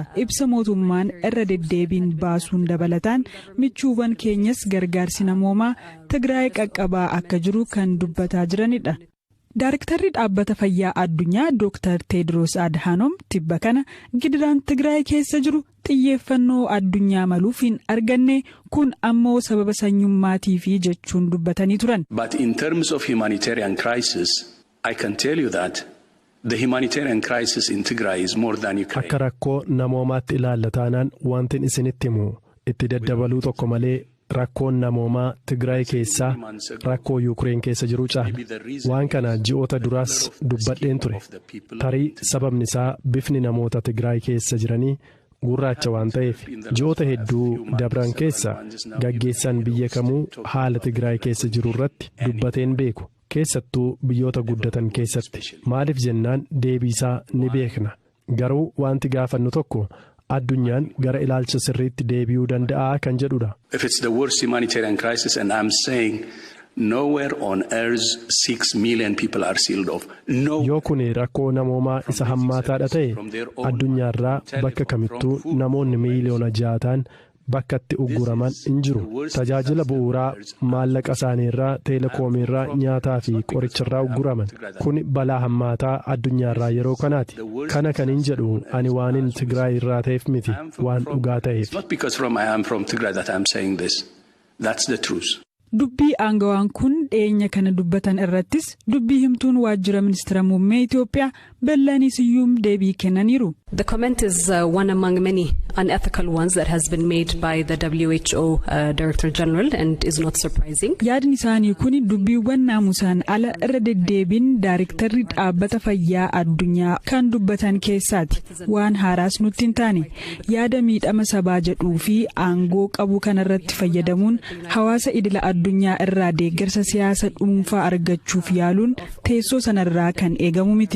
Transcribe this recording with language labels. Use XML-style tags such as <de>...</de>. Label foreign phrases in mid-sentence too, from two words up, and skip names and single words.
<om>Ibsa mootummaan irra deddeebiin baasuun dabalataan michuuwwan keenyas gargaarsi namoomaa Tigraay qaqqabaa akka jiru kan dubbataa jiranidha. Daarektarri dhaabbata fayyaa addunyaa Dr. Tedros Adhanom tibba kana gidiraan Tigraay keessa jiru xiyyeeffannoo addunyaa maluuf hin arganne kun ammoo sababa sanyummaatiifi jechuun dubbatanii turan.</om> <en>But in terms of humanitarian crisis, I can tell you that the humanitarian crisis in Tigray is more than Ukraine.</en> <om>Akka rakkoo namoomaatti ilaallataanaan wantin isinitti himu itti daddabaluu tokko malee rakkoon namoomaa Tigraay keessaa rakkoo Ukraine keessa jiru caala. Waan kana ji'oota duraas dubbadheen ture. Tarii sababni isaa bifni namoota Tigraay keessa jiranii gurraacha waan ta'eef ji'oota hedduu dabran keessa gaggeessaan biyya kamuu haala Tigraay keessa jiru irratti dubbateen beeku. Keessattuu biyyoota guddatan keessatti maaliif jennaan deebiisaa ni beekna. Garuu wanti gaafannu tokko addunyaan gara ilaalcha sirriitti deebi'uu danda'a kan jedhudha.</om> <en>If it's the worst humanitarian crisis and I'm saying nowhere on earth 6 million people are sealed off.</en> <om>Yoo kun rakkoo namoomaa isa hammaataadha ta'e addunyaarraa bakka kamittuu namoonni miiliyoona 6 ta'an bakkatti ugguraman hin jiru. Tajaajila bu'uuraa maallaqa isaaniirraa teelekoomiirraa nyaataa fi qoricharraa ugguraman. Kun balaa hammaataa addunyaarraa yeroo kanaati. Kana kan hin jedhu ani waanin Tigraay irraa ta'eef miti waan dhugaa ta'eef. Dubbii aangawaan kun dhiyeenya kana dubbatan irrattis dubbii himtuun waajjira ministeera muummee Itoophiyaa Bellanii Siyyuum deebii kennaniiru.</om> <en>The comment is one among many unethical ones that has been made by the WHO Director General and is not surprising.</en> <om>Yaadni isaanii kun dubbiiwwan naamusaan ala irra deddeebiin Daarektarri dhaabbata fayyaa addunyaa kan dubbatan keessaati. Waan haaraas nutti hin taane yaada miidhama sabaa jedhuu fi aangoo qabu kanarratti fayyadamuun hawaasa idila addunyaa irraa deeggarsa siyaasa dhuunfaa argachuuf yaaluun teessoo sanarraa kan eegamu miti.</om>